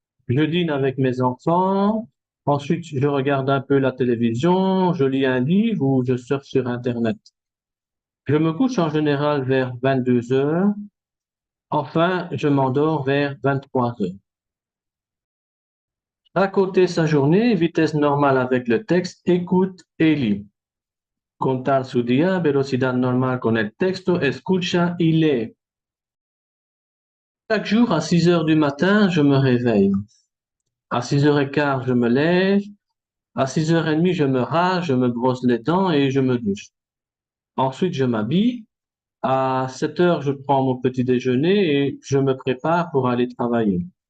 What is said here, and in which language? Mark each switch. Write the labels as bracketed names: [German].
[French] Je dîne avec mes enfants. Ensuite, je regarde un peu la télévision, je lis un livre ou je surfe sur Internet. Je me couche en général vers 22 heures. Enfin, je m'endors vers 23 heures. Raconter sa journée, vitesse normale avec le texte, écoute et lis. [Spanish] Contar su día, velocidad normal con el texto, escucha y lee. [French] Chaque jour à 6 heures du matin, je me réveille. À 6h15, je me lève. À 6h30, je me rase, je me brosse les dents et je me douche. Ensuite, je m'habille. À 7 heures, je prends mon petit déjeuner et je me prépare pour aller travailler.